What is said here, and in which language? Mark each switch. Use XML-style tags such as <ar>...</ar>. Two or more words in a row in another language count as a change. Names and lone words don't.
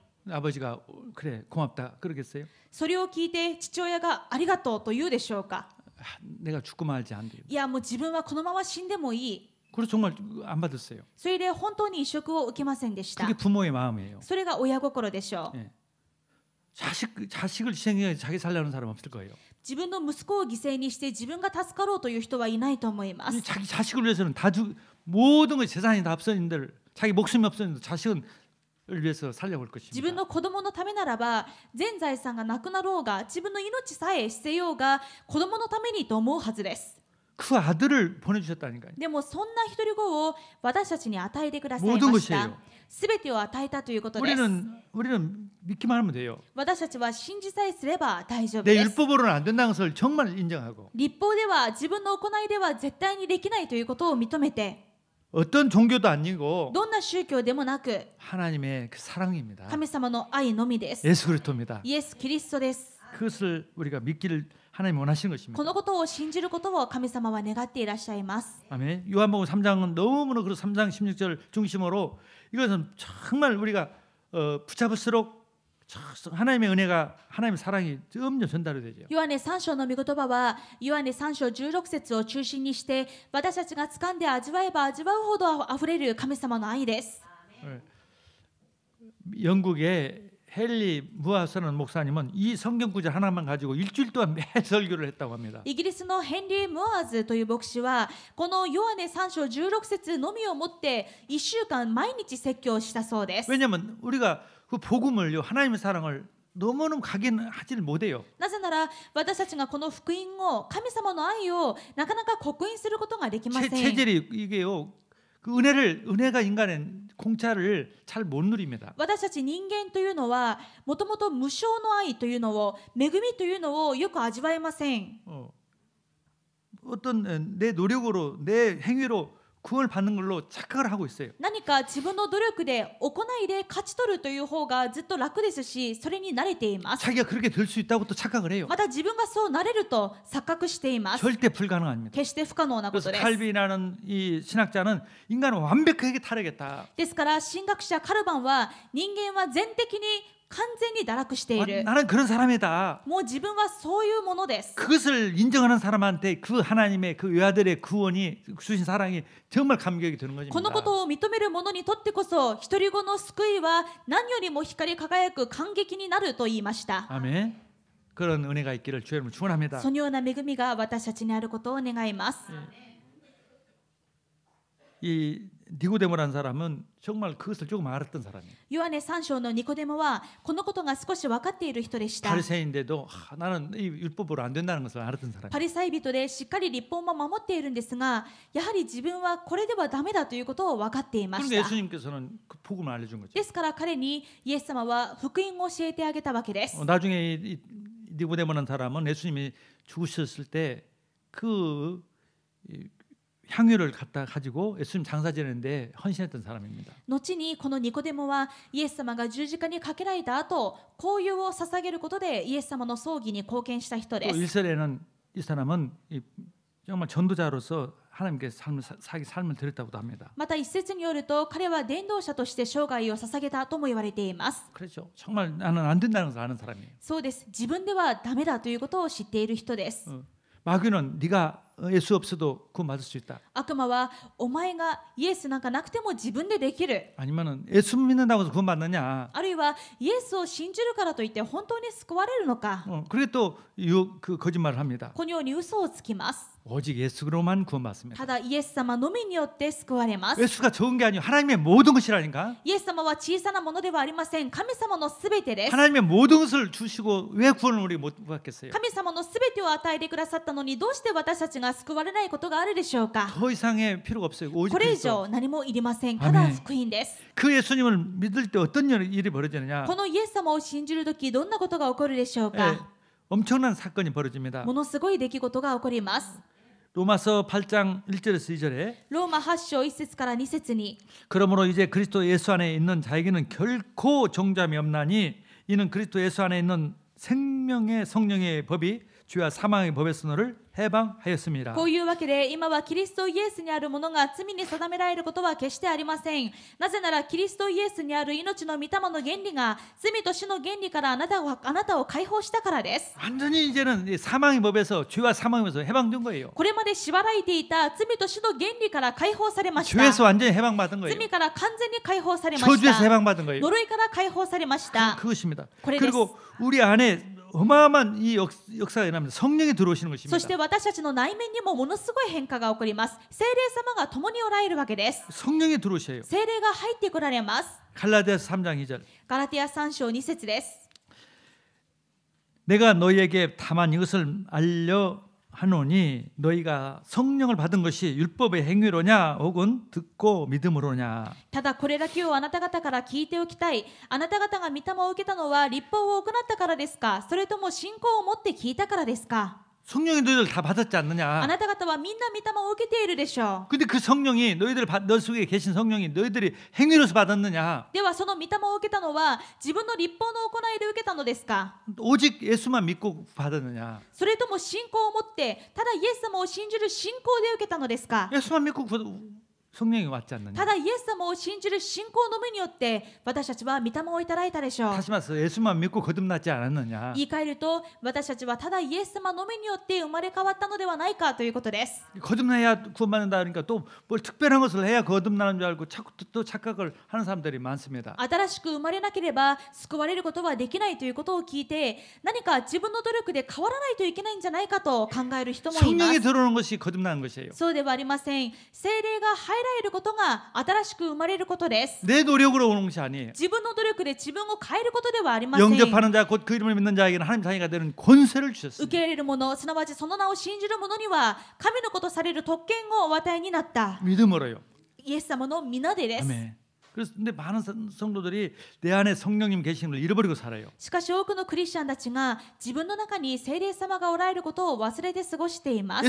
<ko>아버지가 그래 고맙다 그러겠어요?</ko> <ja>それを聞いて父親がありがとうと言うでしょうか。</ja> <ko>내가 죽고 말지 안 돼요.</ko> <ja>いや、もう自分はこのまま死んでもいい。</ja> <ko>그래서 정말 안 받았어요.</ko> <ja>それで本当に移植を受けませんでした。</ja> <ko>그게 부모의 마음이에요.</ko> <ja>それが親心でしょう。</ja> <ko>예. 자식을 희생해 자기 살려는 사람 없을 거예요.</ko> <ja>自分の息子を犠牲にして自分が助かろうという人はいないと思います。</ja> <ko>자기 자식을 위해서는 모든 것이 재산이 다 없어진들 자기 목숨이 없어진들 자식을 위해서 살려볼</ko> <ja>自分</ja> <ko>것입니다.</ko> <ja>の子供のためならば全財産がなくなろうが自分の命さえ捨てようが子供のためにと思うはずです。</ja> <ko>그 아들을 보내주셨다니까요.</ko> <ja>でもそんな一人子を私たちに与えてください</ja> <ko>모든</ko> <ja>ました。</ja> <ko>것이에요.</ko> <ja>すべてを与えたということです。</ja> <ko>우리는 믿기만 하면 돼요.</ko> <ja>私たちは信じさえすれば大丈夫</ja> <ko>내</ko> <ja>です。</ja> <ko>율법으로는 안 된다는 것을 정말 인정하고</ko> <ja>立法では自分の行いでは絶対にできないということを認めて</ja> <ko>어떤 종교도 아니고</ko> <ja>どんな宗教でもなく</ja> <ko>하나님의 그 사랑입니다.</ko> <ja>神様の愛のみです。</ja> <ko>예수 그리스도입니다.</ko> <ja>イエス・キリストです。</ja> <ko>그것을 우리가 믿기를 하나님이 원하시는</ko> <ja>こ</ja> <ko>것입니다.</ko> <ja>のことを信じることを神様は願っていらっしゃいます。</ja> <ko>아멘. 요한복음 3장은 너무나 그 3장 16절 중심으로 이것은 정말 우리가 붙잡을수록 하나님의 은혜가 하나님의 사랑이 점점 전달이 되죠.</ko> <ja>ヨハネ3章の御言葉はヨハネ3章16節を中心にして私たちが掴んで味わえば味わうほどあふれる神様の愛です。</ja> <ko>영국의 헨리 무아서는 목사님은 이 성경 구절 하나만 가지고 일주일 동안 매일 설교를 했다고 합니다.</ko> <ja>イギリスのヘンリー・ムアーズという牧師はこのヨハネ3章16節のみをもって1週間毎日説教したそうです。</ja> <ko>왜냐하면 우리가 그 복음을요 하나님의 사랑을 너무너무 각인하지를 못해요.</ko> <ja>なぜなら私たちがこの福音を神様の愛をなかなか刻印することができません。</ja> <ko>체질이 이게요. 그 은혜가 인간의 공짜를 잘 못 누립니다.</ko> <ja>私たち人間というのはもともと無償の愛というのを恵みというのをよく味わえません。</ja> <ko>어떤 내 노력으로 내 행위로 구원을 받는 걸로 착각을 하고 있어요.</ko> <ja>何か自分の努力で行いで勝ち取るという方がずっと楽ですしそれに慣れています。</ja> <ko>자기가 그렇게 될 수 있다고 또 착각을 해요.</ko> <ja>また自分がそうなれると錯覚しています。</ja> <ko>절대 불가능합니다.</ko> <ja>決して不可能なこ</ja> <ko>그래서</ko> <ja>とです。</ja> <ko>칼빈이라는 이 신학자는 인간을 완벽하게 타락했다.</ko> <ja>ですから神学者カルバンは人間は全的に完全に堕落している。</ja> <ko>나는 그런 사람이다.</ko> <ja>もう自分はそういうものです。</ja> <ko>그것을 인정하는 사람한테 그 하나님의 그 외아들의 구원이 주신 사랑이 정말 감격이 드는</ko> <ja>このこ</ja> <ko>것입니다.</ko> <ja>とを認める者にとってこそ一人子の救いは何よりも光り輝く感激になると言いました。</ja> <ko>아멘. 그런 은혜가 있기를 주의 이름으로 축원합니다.</ko> <ja>そのような恵みが私たちにあることを願います。</ja> <ko>이 니고데모라는 사람은 정말 그것을 조금 알았던 사람이에요.</ko> <ja>ヨハネ3章のニコデモはこのことが少し分かっている人でした。</ja> <ko>바리새인데도 나는 이 율법으로 안 된다는 것을 알았던 사람이에요.</ko> <ja>パリサイ人でしっかり律法も守っているんですがやはり自分はこれではダメだということを分かっていまし</ja> <ko>그러니까</ko> <ja>た。</ja> <ko>예수님께서는 그 복음을 알려준 거죠.</ko> <ja>ですから彼にイエス様は福音を教えてあげたわけです。</ja> <ko>나중에 이 니고데모라는 사람은 예수님이 죽으셨을 때 그 향유를 갖다 가지고 예수님 장사 지내는데 헌신했던 사람입니다.</ko> <ja>後にこのニコデモはイエス様が十字架にかけられた後香油を捧げることでイエス様の葬儀に貢献した人で</ja> <ko>또</ko> <ja>す。</ja> <ko>일설에는 이 사람은 정말 전도자로서 하나님께 삶을 드렸다고도 합니다.</ko> <ja>また一説によると彼は伝道者として生涯を捧げたとも言われています。</ja> <ko>그렇죠. 정말 나는 안 된다는 것을 아는 사람이에요.</ko> <ja>そうです。自分ではダメだということを知っている人です。</ja> <ko>마귀는 네가 예수 없어도 구원받을 수 있다.</ko> <ja>悪魔はお前がイエスなんかなくても自分でできる。</ja> <ko>아니면은 예수 믿는다고 해서 구원받느냐.</ko> <ja>あるいはイエスを信じるからといって本当に救われるのか。</ja> <ko>그게 또 그 거짓말을 합니다.</ko> <ja>このように嘘をつきます。</ja> <ko>오직 예수로만 구원받습니다.</ko> <ja>ただイエス様のみによって救われます。</ja> <ko>예수가 좋은 게 아니고 하나님의 모든 것이라니까.</ko> <ja>イエス様は小さなものではありません。神様のすべてです。</ja> <ko>하나님의 모든 것을 주시고 왜 구원을 우리 못 받겠어요?</ko> <ja>神様のすべてを与えてくださったのにどうして私たちが救われないことがあるでしょうか。</ja> <ko>더 이상의 필요가 없어요. 오직</ko> <ja>これ以</ja> <ko>그리스도.</ko> <ja>上何もいりません。ただ福音です。</ja> <ko>그 예수님을 믿을 때 어떤 일이 벌어지느냐?</ko> <ja>このイエス様を信じるときどんなことが起こるでしょう</ja> <ko>예,</ko> <ja>か。</ja> <ko>엄청난 사건이 벌어집니다.</ko> <ja>ものすごい出来事が起こります。</ja> <ko>로마서 8장 1절에서 2절에</ko> <ja>ローマ8章1節から2節に</ja> <ko>그러므로 이제 그리스도 예수 안에 있는 자에게는 결코 정죄함이 없나니 이는 그리스도 예수 안에 있는 생명의 성령의 법이 죄와 사망의 법에서 너를 해방하였습니다.</ko> <ja>こういうわけで今はキリストイエスにあるものが罪に定められることは決してありません。なぜならキリストイエスにある命の御霊の原理が罪と死の原理からあなたを解放したからです。</ja> <ko>완전히 이제는 사망의 법에서 죄와 사망의 법에서 해방된 거예요.</ko> <ja>これまで縛られていた罪と死の原理から解放されました。</ja> <ko>죄에서 완전히 해방받은 거예요.</ko> <ja>罪から完全に解放されまし</ja> <ko>저주에서</ko> <ja>た。</ja> <ko>해방받은 거예요.</ko> <ja>呪いから解放されました。</ja> <ko>그것입니다. 그래 그리고 우리 안에 어마어마한 이 역사가 일어납니다. 성령이 들어오시는</ko> <ja>そ</ja> <ko>것입니다.</ko> <ja>して私たちの内面にもものすごい変化が起こります。聖霊様が共におられるわけです。</ja> <ko>성령이 들어오셔요.</ko> <ja>聖霊が入ってこられます。</ja> <ko>갈라디아서 3장 2절.</ko> <ja>ガラティア3章2節です。</ja> <ko>내가 너희에게 다만 이것을 알려 하노니 너희가 성령을 받은 것이 율법의 행위로냐 혹은 듣고 믿음으로냐.</ko> <ja>ただこれだけをあなた方から聞いておきたい。あなた方が御霊を受けたのは律法を行ったからですか、それとも信仰を持って聞いたからですか。</ja> <ko>성령이 너희들 다 받았지</ko> <ja>あ</ja> <ko>않느냐.</ko> <ja>なた方はみんな御霊を受けているでしょう。</ja> <ko>근데 그 성령이 너 속에 계신 성령이 너희들이 행위로서 받았느냐.</ko> <ja>ではその御霊を受けたのは自分の律法の行いで受けたのですか、</ja> <ko>오직 예수만 믿고 받았느냐.</ko> <ja>それとも信仰を持ってただイエス様を信じる信仰で受けたのですか。</ja> <ko>예수만 믿고 성령이 왔지 않느냐.</ko> <ja>ただイエス様を信じる信仰の目によって私たちは御霊をいただいたでしょう。</ja> <ko>다시 말해서 예수만 믿고 거듭나지 않았느냐.</ko> <ja>言い換えると私たちはただイエス様の目によって生まれ変わったのではないかということです。</ja> <ko>거듭나야 구원받는다 그러니까 또 뭘 특별한 것을 해야 거듭나는 줄 알고 자꾸 또 착각을 하는 사람들이 많습니다.</ko> <ja>新しく生まれなければ救われることはできないということを聞いて、何か自分の努力で変わらないといけないんじゃないかと考える人もいま</ja> <ko>성령이</ko> <ja>す。</ja> <ko>들어오는 것이 거듭나는 것이에요.</ko> <ja>そうではありません。聖霊が入られることが新しく生まれることです。</ja> <ko>내 노력으로 오는 것이 아니에요.</ko> <ja>自分の努力で自分を変えることではありません。</ja> <ko>영접하는 자 곧 그 이름을 믿는 자에게는 하나님 자녀가 되는 권세를</ko> <ja>受</ja> <ko>주셨습니다.</ko> <ja>け入れる者、すなわちその名を信じる者には神の子とされる特権をお与えになった。</ja> <ko>믿음으로요.</ko> <ja>イエス様の皆でです。</ja> <ko>아멘. 그래서 근데 많은 성도들이 내 안에 성령님 계신 걸 잃어버리고 살아요.</ko> <ja>しかし多くのクリスチャンたちが自分の中に聖霊様がおられることを忘れて過ごしています。</ja>